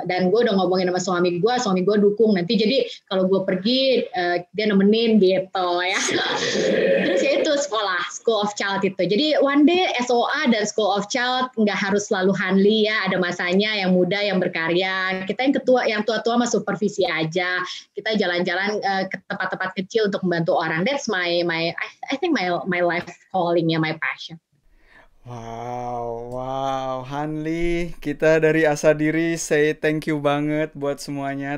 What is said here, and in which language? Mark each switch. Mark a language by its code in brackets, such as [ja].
[id] Dan gue udah ngomongin sama suami gue dukung nanti. Jadi kalau gue pergi dia nemenin gitu ya. Terus ya itu School of Child itu. Jadi [en] one day [id] SOA dan School of Child nggak harus selalu handly ya, ada masanya yang muda yang berkarya. Kita yang tua-tua mah supervisi aja. Kita jalan-jalan ke tempat-tempat kecil untuk membantu orang. [en] That's I think my life calling ya, my passion. [id] Wow, Hanli, kita dari Asa Diri [en] say thank you [id] banget buat semuanya.